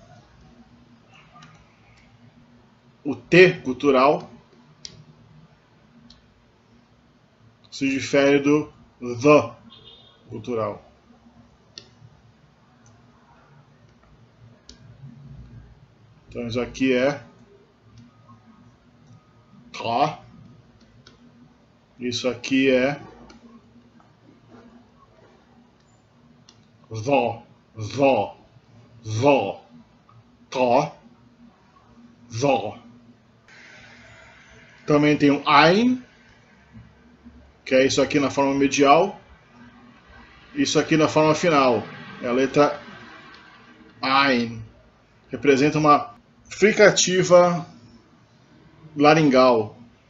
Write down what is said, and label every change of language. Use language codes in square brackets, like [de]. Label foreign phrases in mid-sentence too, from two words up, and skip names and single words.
[pt] O T gutural se difere do The gutural. Então isso aqui é Ta. Isso aqui é Zó. Zó. Zó. Ta. Zó. Também tem o Ain, que é isso aqui na forma medial. Isso aqui na forma final. É a letra Ain. Representa uma fricativa laringal.